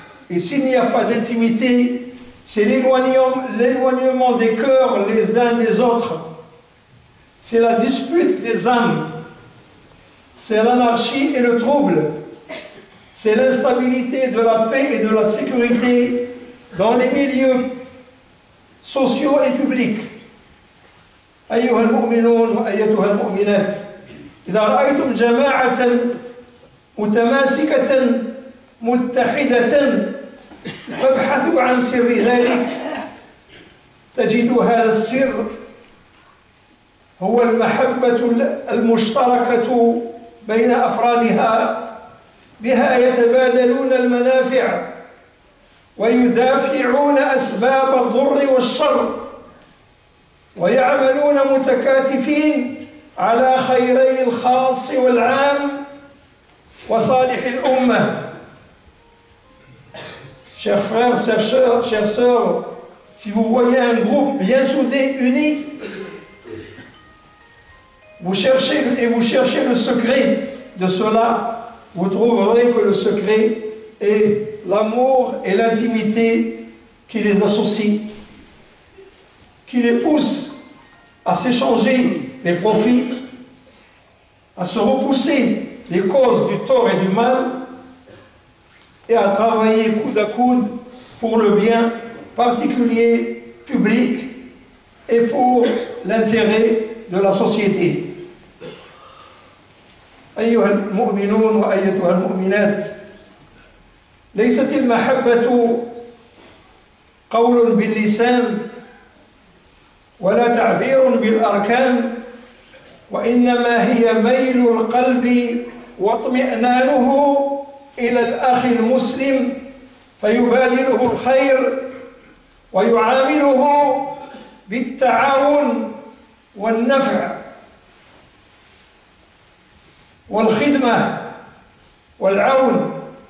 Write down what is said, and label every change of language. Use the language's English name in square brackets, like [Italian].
[French] Et s'il n'y a pas d'intimité, c'est l'éloignement des cœurs les uns des autres. C'est la dispute des âmes. C'est l'anarchie et le trouble. C'est l'instabilité de la paix et de la sécurité dans les milieux sociaux et publics. [Arabic] أيها المؤمنون وأيتها المؤمنات، إذا رأيتم جماعة متماسكة متحدة فابحثوا عن سر ذلك. تجدوا هذا السر هو المحبة المشتركة بين أفرادها، بها يتبادلون المنافع ويدافعون أسباب الضر والشر ويعملون متكاتفين على خيري الخاص والعام وصالح الأمة. [French] Chers frères, chères sœurs, si vous voyez un groupe bien soudé, uni, vous cherchez le secret de cela, vous trouverez que le secret est l'amour et l'intimité qui les associent, qui les poussent à s'échanger les profits, à se repousser les causes du tort et du mal, et à travailler coude à coude pour le bien particulier, public, et pour l'intérêt de la société. [Arabic] أيها المؤمنون وأيتها المؤمنات، ليست المحبة قول باللسان ولا تعبير بالأركان، وإنما هي ميل القلب واطمئنانه إلى الأخ المسلم فيبادله الخير ويعامله بالتعاون والنفع والخدمة والعون